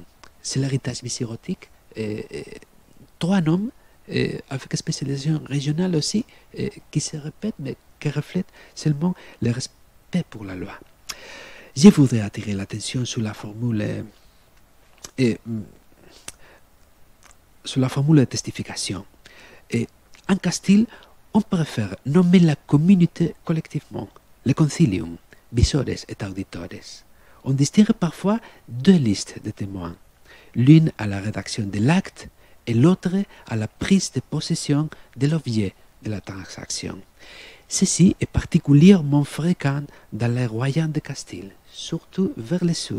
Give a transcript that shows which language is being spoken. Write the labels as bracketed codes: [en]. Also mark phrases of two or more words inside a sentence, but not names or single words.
[fr] C'est l'héritage visigothique, 3 noms, avec spécialisation régionale aussi, qui se répètent, mais qui reflètent seulement le respect pour la loi. Je voudrais attirer l'attention sur la formule de testification. En Castille, on préfère nommer la communauté collectivement, le concilium, [la] visores et auditores. [fr] On distingue parfois 2 listes de témoins, l'une à la rédaction de l'acte et l'autre à la prise de possession de l'objet de la transaction. Ceci est particulièrement fréquent dans les royaumes de Castille, surtout vers le sud.